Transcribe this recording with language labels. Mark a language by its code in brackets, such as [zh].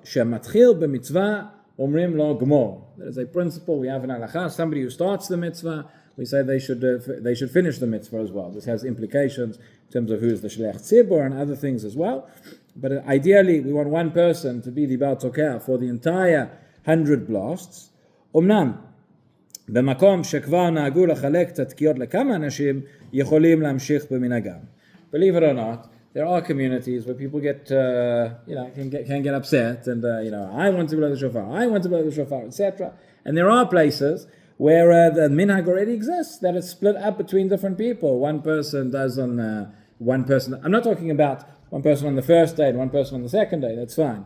[he] Shematchil b'mitzvah omrim lo gmor. [en] That is a principle we have in halakha. Somebody who starts the mitzvah, we say they should finish the mitzvah as well. This has implications in terms of who is the shlech tzibur and other things as well. But ideally, we want one person to be the baal tokea for the entire 100 blasts. [he] Omnam, במקום שכבר נהגו לחלק את התקיעות לכמה אנשים, יכולים להמשיך במנהגם. [en] Believe it or not, there are communities where people get, can get upset, and I want to blow the shofar, etc. And there are places where the minhag already exists, that it's split up between different people. One person does on one person. I'm not talking about one person on the first day and one person on the second day. That's fine.